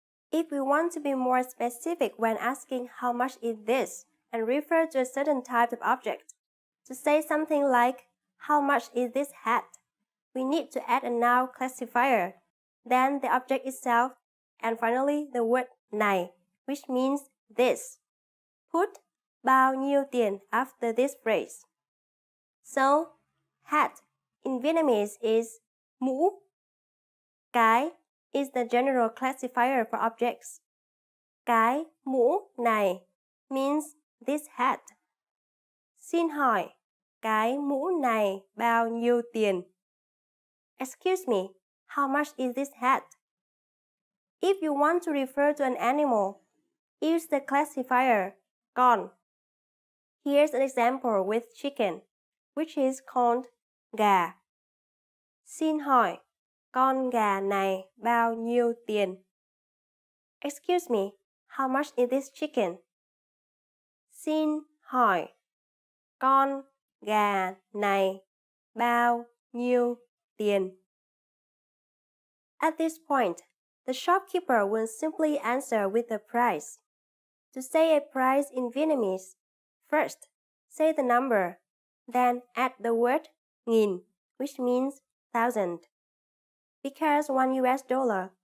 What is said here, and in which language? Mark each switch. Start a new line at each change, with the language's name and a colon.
English: If we want to be more specific when asking how much is this and refer to a certain type of object, to say something like how much is this hat, we need to add a noun classifier, then the object itself, and finally the word này, which means this. Put
Vietnamese: bao nhiêu tiền
English: after this phrase. So, hat in Vietnamese is mũ. Cái is the general classifier for objects.
Vietnamese: Cái mũ này
English: means this hat.
Vietnamese: Xin hỏi, cái mũ này bao nhiêu tiền?
English: Excuse me, how much is this hat? If you want to refer to an animal, use the classifier con. Here's an example with chicken, which is called gà.
Vietnamese: Xin hỏi, con gà này bao nhiêu tiền?
English: Excuse me, how much is this chicken?
Vietnamese: Xin hỏi, con gà này bao nhiêu tiền?
English: At this point, the shopkeeper will simply answer with the price. To say a price in Vietnamese, first, say the number, then add the word nghìn, which means 1,000. Because $1